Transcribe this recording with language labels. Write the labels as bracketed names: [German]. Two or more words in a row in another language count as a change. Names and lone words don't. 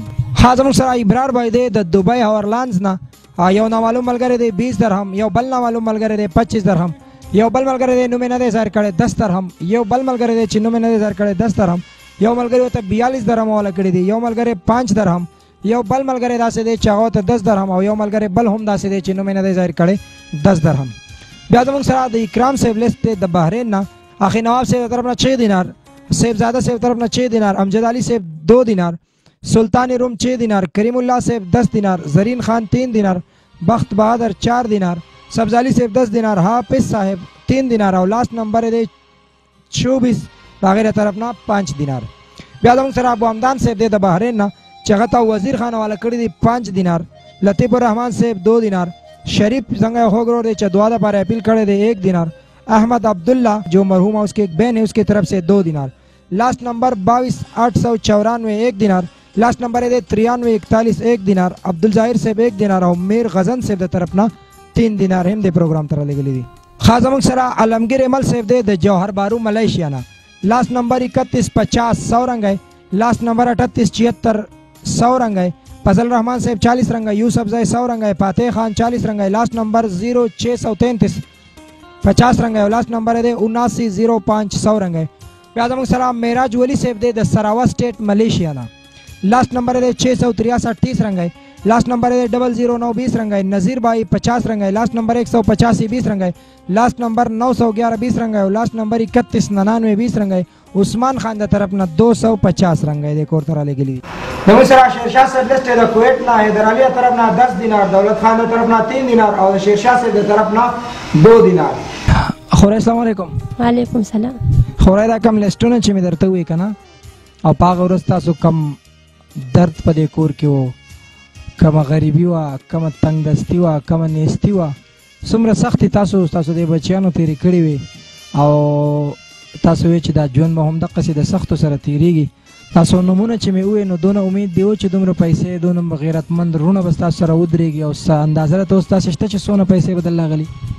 [Pashto] زموږ سره ابرار بھائی دی د دبئی هاورلانز نه یو نامعلوم ملګری دی 20 درهم، یو بل نامعلوم ملګری دی 25 درهم، یو بل ملګری دی نوم یې نه دی ظاهر کړی 10 درهم، یو بل ملګری دی چې نوم یې نه دی ظاهر کړی 10 درهم، یو ملګری ورته 42 درهم حواله کړي دي، یو ملګری 5 درهم، یو بل ملګری داسې دی چې هغه ته 10 درهم او یو ملګری بل هم داسې دی چې نوم یې نه دی ظاهر کړی 10 درهم. بیا زموږ سره د اکرام صاحب لیست دی د بحرین نه، اخی نواب صاحب طرف نه 6 دینار، صاحبزاده صاحب طرف نه 6 دینار، امجد علی صاحب 2 دینار، سلطان روم 6 دینار، کریم اللہ صاحب 10 دینار، زرین خان 3 دینار، بخت بہادر 4 دینار، سبز علی صاحب 10 دینار، حافظ صاحب 3 دینار او [English] last number [Pashto] دی 24 باغیر طرف نه 5 دینار. بیا زموږ سره ابو حمدان صاحب دی د بحرین نه چې هغه ته وزیر خان حواله کړي دي 5 دینار، لطیف الرحمن صاحب 2 دینار، شریف څنګه خوګرور دی چې دعا لپاره اپیل کړی دی 1 دینار، [Urdu] احمد عبداللہ جو مرحوم ہے اس کی ایک بہن ہے اس کی طرف سے [Pashto] 2 دینار، [English] last number [Pashto] 22894 1 دینار، [English] last number [Pashto] ہے 9341 1 دینار، عبدالظاہر صاحب 1 دینار او میر غزن صاحب د طرف نه 3 دینار هم د پروګرام تر لګلی دي. خاص موږ سره علمگیر عمل صاحب دی د جوهر بارو ملیشیا نه، [English] last number [Urdu] 3150 100 رنگ ہے، [English] last number [Urdu] 3876 100 رنگ ہے، فضل رحمان صاحب 40 رنگ ہے، یوسف زائی 100 رنگ ہے، فاتح خان 40 رنگ ہے، [English] last number [Urdu] 0633 50 رنگ ہے، [English] last number [Urdu] ہے 7905 100 رنگ ہے. [Pashto] بیا زموږ سره معراج ولی صاحب دی د سراوا سٹیٹ ملیشیا نه، [English] last number [Urdu] ہے 663 30 رنگ ہے، [English] last number [Urdu] ہے 009 20 رنگ ہے، نذیر بھائی 50 رنگ ہے، [English] last number [Urdu] 185 20 رنگ ہے، [English] last number [Urdu] 911 20 رنگ ہے اور [English] last number [Urdu] 3199 20 رنگ ہے. [Pashto] عثمان خان د طرف نه 250 [Urdu] رنگ ہے [Pashto] د کور تر لګلی. زموږ سره شیرشاه صاحب لیست د کویت نه، حیدر علي طرف نه 10 دینار، دولت خان د طرف نه 3 دینار او شیرشاه صاحب د طرف نه 2 دینار. خورای [Arabic] السلام علیکم. وعلیکم السلام. [Pashto] خورای دا کم لیستونه چې مې درته وی کنه او پاغه ورځ تاسو کم درد په دې کور کې وو، کم غریبي وا، کم تنگ دستی وا، کم نیستی وا، څومره سختي تاسو د بچیانو تیری کړی وي او تاسو وی چې دا ژوند به هم دقسې د سختو سره تیریږي. تاسو نمونه چې مې ووی نو دونه امید دی چې دومره پیسې دونه غیرتمند رونه به ستاسو سره ودرېږي او څه اندازه راته اوس تاسو شته چې څونه پیسې به درله غلي؟